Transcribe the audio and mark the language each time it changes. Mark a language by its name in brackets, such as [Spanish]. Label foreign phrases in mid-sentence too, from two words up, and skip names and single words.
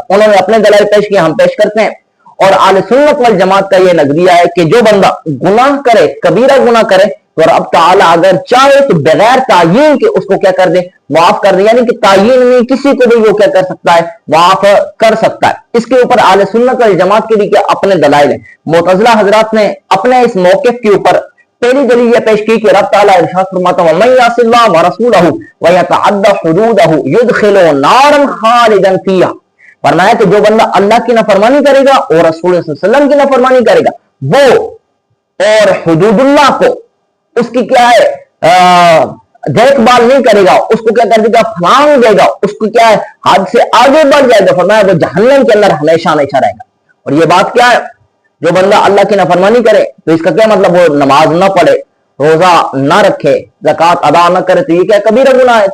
[Urdu] انہوں نے اپنے دلائل پیش کیے، ہم پیش کرتے ہیں۔ اور اہلِ سنت و الجماعت کا یہ نظریہ ہے کہ جو بندہ گناہ کرے، کبیرہ گناہ کرے، تو رب تعالیٰ اگر چاہے تو بغیر تعیین کے اس کو کیا کر دے، معاف کر دے. یعنی کہ تعیین میں کسی کو بھی وہ کیا کر سکتا ہے، معاف کر سکتا ہے. اس کے اوپر اہلِ سنت و الجماعت کے بھی کیا اپنے دلائل ہے. معتزلہ حضرات نے اپنے اس موقف کے اوپر پہلی دلیل یہ پیش کی کہ رب تعالیٰ ارشاد فرماتا ہے [Arabic] من یعص اللہ و رسوله و يتعد حدوده يدخله نارا خالدا فيها. [Urdu] فرمایا کہ جو بندہ اللہ کی نافرمانی کرے گا اور رسول [Arabic] صلی اللہ علیہ وسلم [Urdu] کی نافرمانی کرے گا وہ اور حدود اللہ کو اس کی کیا ہے دیکھ بھال نہیں کرے گا، اس کو کیا کر دے گا، پھلانگ دے گا، اس کو کیا ہے ہاتھ سے آگے بڑھ جائے گا، فرمایا وہ جہنم کے اندر ہمیشہ ہمیشہ رہے گا. اور یہ بات کیا ہے، جو بندہ اللہ کی نافرمانی کرے تو اس کا کیا مطلب، وہ نماز نہ پڑھے، روزہ نہ رکھے، زکوٰۃ ادا نہ کرے، تو یہ کیا کبیرہ گناہ ہے.